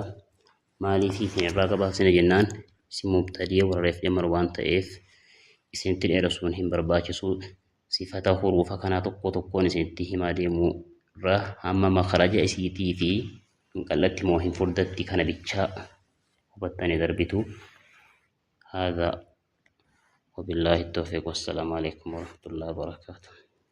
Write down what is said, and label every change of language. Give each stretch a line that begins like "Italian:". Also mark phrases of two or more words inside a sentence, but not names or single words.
Oromo: Maaliif isin irraa gabaabsina jennaan isin mubtadii warreef jamar waan ta'eef isinitti dheeressuun hin barbaachisu. Sifata huruufa kanaa tokko tokkoon isinitti himaa deemuu irraa hamma makharaja isiitii fi hin qal'atti moo hin furdatti kana bichaa hubattanii darbitu.
Arabic: هذا وبالله التوفيق والسلام عليكم ورحمة الله وبركاته.